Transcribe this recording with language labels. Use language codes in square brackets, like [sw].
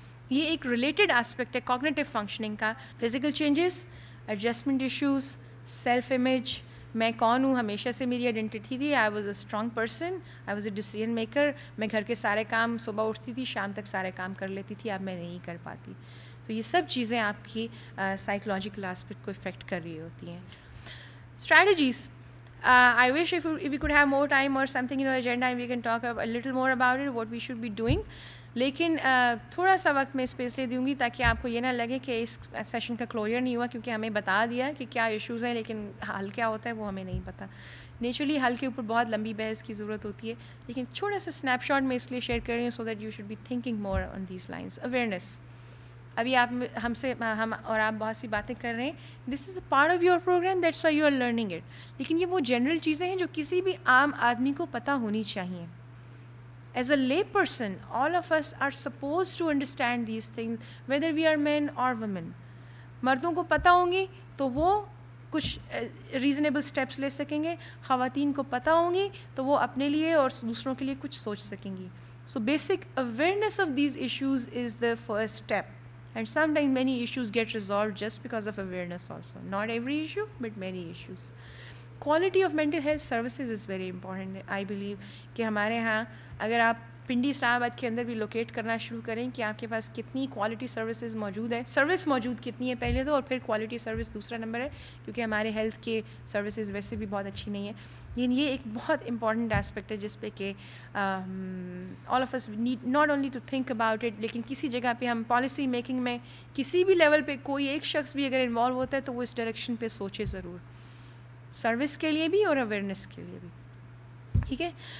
[ur] یہ ایک related aspect ہے کوگنیٹو فنکشننگ کا. Physical changes, adjustment issues, self image, میں کون ہوں, ہمیشہ سے میری آئیڈینٹی تھی, [en] I was a strong person, I was a decision maker, [ur] میں گھر کے سارے کام صبح اٹھتی تھی شام تک سارے کام کر لیتی تھی, اب میں نہیں کر پاتی. تو یہ سب چیزیں آپ کی سائیکولوجیکل آسپیکٹ کو افیکٹ کر رہی ہوتی ہیں. [en] Strategies, I wish if we could have more time or something in our agenda and we can talk a little more about it, what we should be doing. [ur] لیکن تھوڑا سا وقت میں اسپیس لے دوں گی تاکہ آپ کو یہ نہ لگے کہ اس سیشن کا کلوجر نہیں ہوا، کیونکہ ہمیں بتا دیا کہ کیا ایشوز ہیں، لیکن حل کیا ہوتا ہے وہ ہمیں نہیں پتہ. نیچرلی حل کے اوپر بہت لمبی بحث کی ضرورت ہوتی ہے، لیکن چھوٹا سا اسنیپ شاٹ میں اس لیے شیئر کر رہی ہوں [en] So that you should be thinking more on these lines. Awareness, [ur] ابھی آپ ہم اور آپ بہت سی باتیں کر رہے ہیں، [en] This is a part of your programme, that's why you are learning it. [ur] لیکن یہ وہ جنرل چیزیں ہیں جو کسی بھی عام آدمی کو پتہ ہونی چاہیے. [en] As a lay person, all of us are supposed to understand these things, whether we are men or women. [ur] مردوں کو پتہ ہوں گی تو وہ کچھ ریزنیبل اسٹیپس لے سکیں گے، خواتین کو پتہ ہوں گی تو وہ اپنے لیے اور دوسروں کے لیے کچھ سوچ سکیں گی. [en] So basic awareness of these issues is the first step. And sometimes many issues get resolved just because of awareness also. Not every issue, but many issues. Quality of mental health services is very important. I believe [ur] کہ ہمارے ہاں اگر آپ پنڈی اسلام آباد کے اندر بھی locate کرنا شروع کریں کہ آپ کے پاس کتنی کوالٹی سروسز موجود ہے، سروس موجود کتنی ہے پہلے تو، اور پھر کوالٹی سروس دوسرا نمبر ہے، کیونکہ ہمارے ہیلتھ کے سروسز ویسے بھی بہت اچھی نہیں ہے. لیکن یہ ایک بہت امپورٹنٹ اسپیکٹ ہے جس پہ کہ [en] all of us need not only to think about it, [ur] لیکن کسی جگہ پہ ہم پالیسی میکنگ میں کسی بھی لیول پہ کوئی ایک شخص بھی اگر انوالو ہوتا ہے تو وہ اس ڈائریکشن پہ سوچے ضرور، سروس کے لیے بھی اور اویئرنیس کے لیے بھی. ٹھیک ہے.